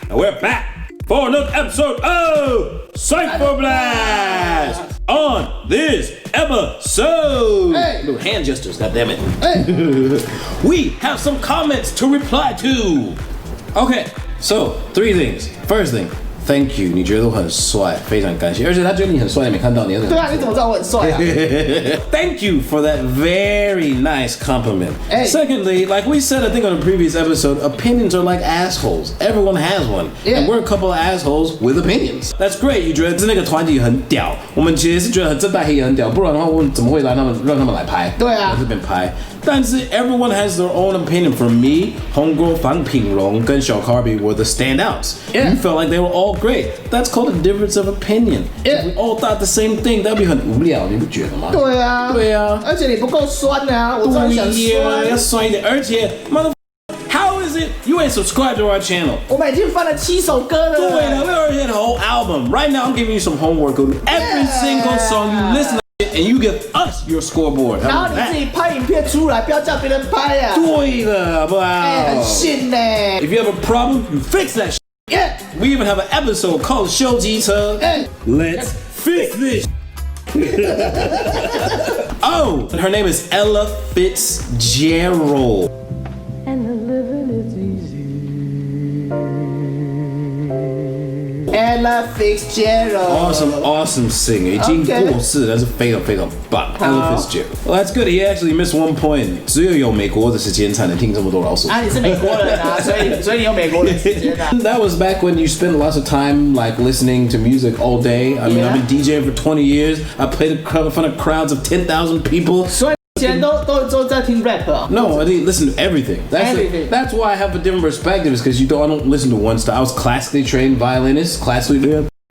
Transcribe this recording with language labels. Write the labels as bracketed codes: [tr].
[en] We're back for another episode of Cypher Blast. On this episode, little hand gestures, goddammit. We have some comments to reply to. Okay, so 3 things. First thing, thank you. [zh] 你觉得我很帅，非常感谢。而且他觉得你很帅，没看到你。对啊，你怎么知道我很帅啊？ [en] Thank you for that very nice compliment. Secondly, like we said, I think on a previous episode, opinions are like assholes. Everyone has one. And we're a couple of assholes with opinions. That's great. [zh] 你觉得那个团体很屌，我们其实是觉得正大黑也很屌，不然的话我们怎么会让他们来拍？对啊，来这边拍。但是 [en] everyone has their own opinion. For me, 红哥、方品荣跟小 Carby were the standouts. You felt like they were all great. That's called a difference of opinion. If we all thought the same thing, that'd be [zh] 很无聊，你不觉得吗？对啊，对啊，而且你不够酸啊，我真的想酸，要酸一点。而且 [en] how is it you ain't subscribed to our channel? [zh] 我们已经翻了7首歌了。对了 [en] we already had a whole album. Right now, I'm giving you some homework. Go to every single song you listen to. And you give us your scoreboard. [zh] 然后你自己拍影片出来，不要叫别人拍啊。对了，好不好？很信呢。 [en] If you have a problem, you fix that. Yeah. We even have an episode called 修机车. Let's fix this. Oh, her name is Ella Fitzgerald. And the living is easy. Ella Fitzgerald. Awesome singer. [zh] 已经过世，但是非常非常棒。 [en] Ella Fitzgerald. Well, that's good. He actually missed 1 point. [zh] 只有美国的时间才能听这么多老鼠。啊，你是美国人啊，所以你有美国人时间啊。 [en] That was back when you spent lots of time like listening to music all day. I mean, I've been DJing for 20 years. I played in front of crowds of 10,000 people. [zh] 所以以前都在听 rap 啊。 [en] No, I didn't listen to everything. That's why I have a different perspective. Is because I don't listen to one style. I was classically trained violinist, classically nerd.